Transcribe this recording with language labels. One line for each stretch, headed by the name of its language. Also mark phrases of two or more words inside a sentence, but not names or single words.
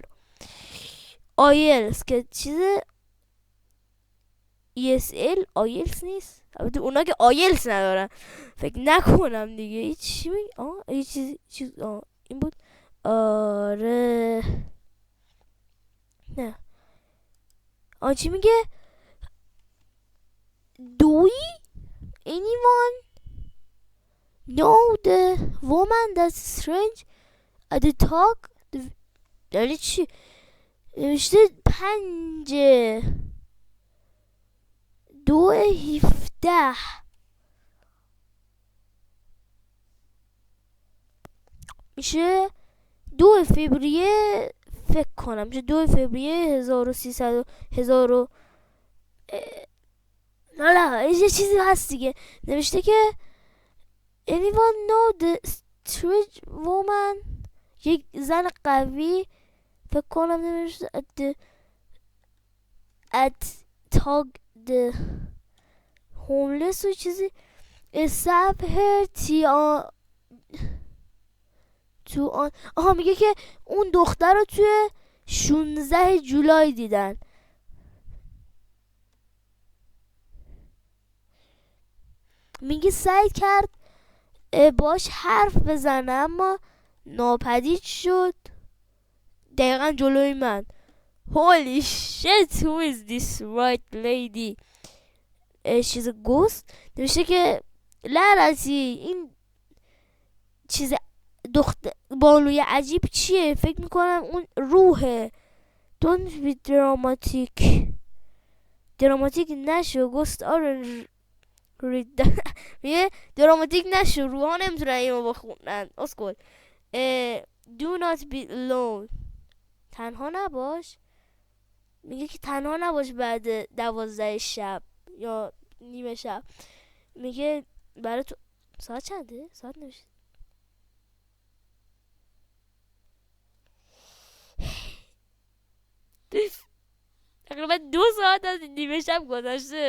Persian: آیلز که چیز ESL آیلز نیست، البته اونا که آیلز ندارن فکر نکنم دیگه. چی میگه؟ یه چیز این بود. آره نه چی میگه؟
English: Do anyone know the woman that's strange at the talk؟
Persian: یعنی چی؟ نوشته 5/2/17 میشه 2 فوریه فکر کنم، میشه 2 فوریه 1300 نه یه چیزی هست دیگه. نوشته که
English: anyone know the strange woman،
Persian: یک زن قوی فکر کنم نوشته
English: at talk the homeless
Persian: و چیزی
English: stab her
Persian: تو آن میگه که اون دختر رو توی 16 جولای دیدن. میگه سعی کرد باش حرف بزنه اما ناپدید شد دقیقا جلوی من.
English: Holy shit, who is this white lady؟ she's a ghost.
Persian: نوشته که لعنتی این چیز دختر بانوی عجیب چیه؟ فکر میکنم اون روحه.
English: Don't be dramatic نشو. Ghost aren't
Persian: میگه دراماتیک نشو، روحا نمیتونن اینو بخونن. اسکول.
English: Do not be alone،
Persian: تنها نباش. میگه که تنها نباش بعد 12 شب یا نیمه شب. میگه برای تو ساعت چنده؟ ساعت نوشته تقریبا 2 ساعت از نیمه شب گذشته.